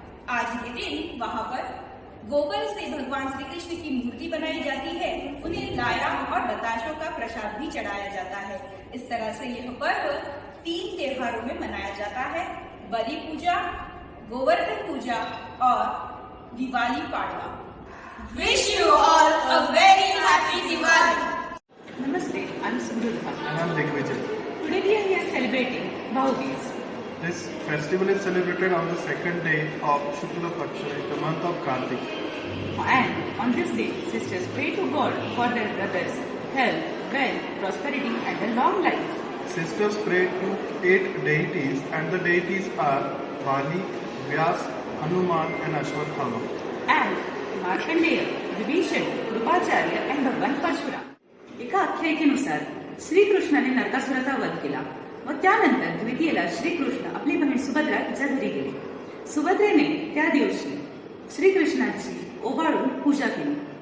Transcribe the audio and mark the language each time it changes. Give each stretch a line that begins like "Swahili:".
Hindi: आज के दिन वहां पर गोबर से भगवान श्री कृष्ण की मूर्ति बनाई जाती है, उन्हें लाया और बताशों का प्रसाद भी चढ़ाया जाता है। इस तरह से यह पर्व 3 त्योहारों में मनाया जाता है, बलि पूजा, गोवर्धन पूजा और Diwali Padwa.
English: Wish you all a very happy Diwali. Namaste, I'm Simrudha. And I'm Digvijay. Today we are here celebrating Bhau-Beej. This festival is celebrated on the second day of Shukla Paksha in the month of Kartik. And on this day, sisters pray to God for their brothers' health, wealth, prosperity and a long life. Sisters pray to 8 deities, and the deities are Vali, Vyas, Hanuman and Ashwatthama.
Marathi: And Markandeya, Vibhishan, Kripacharya आणि भगवान परशुराम. एका आख्यायिकेनुसार श्रीकृष्णाने नरकासुराचा वध केला व त्यानंतर द्वितीयेला श्रीकृष्ण आपली बहीण सुभद्रा तिच्या घरी गेले. सुभद्रेने त्या दिवशी श्रीकृष्णाची ओवाळून पूजा केली.